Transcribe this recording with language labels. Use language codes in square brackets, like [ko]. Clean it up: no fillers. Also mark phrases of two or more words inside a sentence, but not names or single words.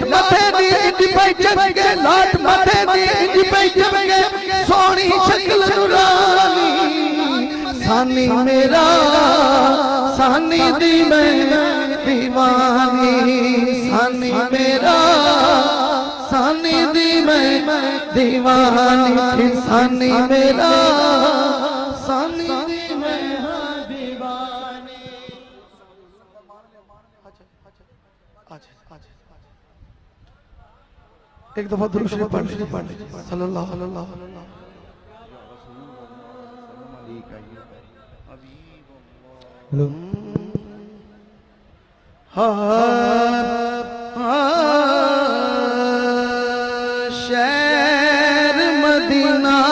[pa] ਮੱਥੇ ਦੀ ਇੰਜ ਪਈ ਚਮਕੇ ਲਾਟ ਮੱਥੇ ਦੀ ਇੰਜ ਪਈ ਚਮਕੇ ਸੋਨੀ ਸ਼ਕਲ ਨੂਰਾਨੀ ਸਾਨੀ ਮੇਰਾ ਸਾਨੀ ਦੀ ਮੈਂ ਦੀਵਾਨੀ ਸਾਨੀ ਮੇਰਾ ਸਾਨੀ ਦੀ ਮੈਂ ਦੀਵਾਨੀ ਸਾਨੀ ਮੇਰਾ ਸਾਨੀ ਦੀ ਮੈਂ ਦੀਵਾਨੀ सानी मेरा सानी दी मैं दीवानी सानी मेरा सानी दी मैं दीवानी ਇੱਕ ਦਫ਼ਾ ਦਰੂਦ ਸ਼ਰੀਫ਼ ਪੜ੍ਹ [ar] صلى الله عليه وسلم [pa] ਸ਼ਹਿਰ ਮਦੀਨਾ